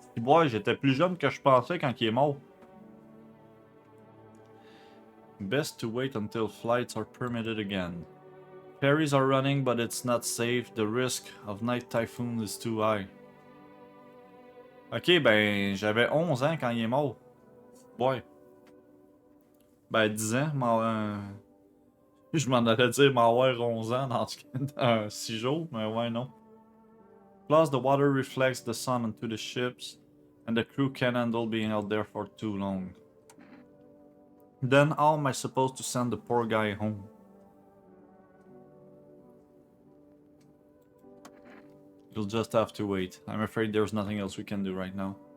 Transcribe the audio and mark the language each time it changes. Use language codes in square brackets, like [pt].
[fr] Ouais, j'étais plus jeune que je pensais quand il est mort. [en] Best to wait until flights are permitted again. Ferries are running, but it's not safe. The risk of night typhoon is too high. [fr] Ok, ben, j'avais 11 ans quand il est mort. Ouais. Ben, 10 ans, je m'en allais dire m'avoir 11 ans dans 6 jours, mais ouais, non. [en] Plus, the water reflects the sun onto the ships, and the crew can't handle being out there for too long. Then how am I supposed to send the poor guy home? You'll just have to wait. I'm afraid there's nothing else we can do right now.